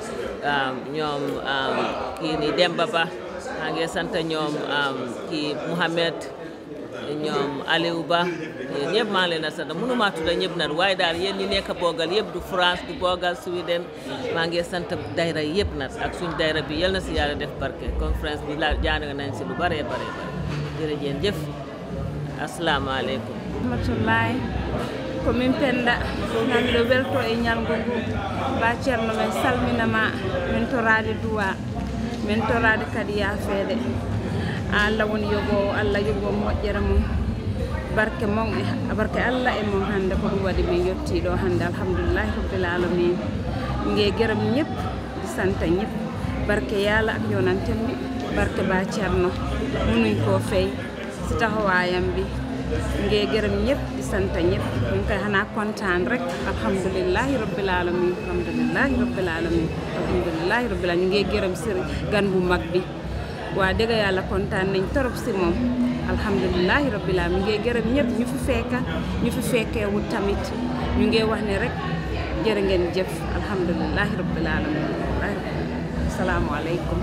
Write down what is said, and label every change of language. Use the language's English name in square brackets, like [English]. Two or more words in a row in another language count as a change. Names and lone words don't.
[Wolof] ñoom kii ni Demba Ba maa ngi sant ñoom kii Mouhamed ñoom Aliou Ba yéen ñëpp maa ngi leen a sant mënuma tudda ñëpp nag waaye daal yéen ñi nekk boogal yëpp du France du boogal Sweden maa ngi sant dayra yëpp nag ak suñ dayra bi yal na si yàlla def barke conférence bi la jàng nañ si lu bare bare jërëjëf asalaamaaleykum [Fula] rahmatullahi komin Penda hande welto e ñalgo ngu ba Cerno men salminama min torade duwa min torade kadi yaafede Allah woni yogo Allah yogo moƴƴere mum barke mon e barke Allah e mum hande ko ɗum waɗi min yetti ɗo hande [Arabic] الحمد لله رب العالمين [Wolof] nge gërëm ñëpp di sant ñëpp barke yàlla ak yonantem bi barke ba Cerno munuñ koo fay si taxawaayam bi nge gërëm ñëpp di sant ñëpp ñu ngi koy xanaa kontaan rek [Arabic] الحمد لله رب العالمين الحمد لله رب العالمين الحمد لله رب العالمين [Wolof] ñu ngi gërëm sëriñ gan bu mag bi waa dëgg yàlla kontaan nañ torop si moom [Arabic] الحمد لله رب العالمين [Wolof] ngi gërëm ñëpp ñu fi fekka ñu fi fekkeewul tamit ñu ngi wax ne rek jërë ngeen jëf [Arabic] الحمد لله رب العالمين [Wolof] asalaamaaleykum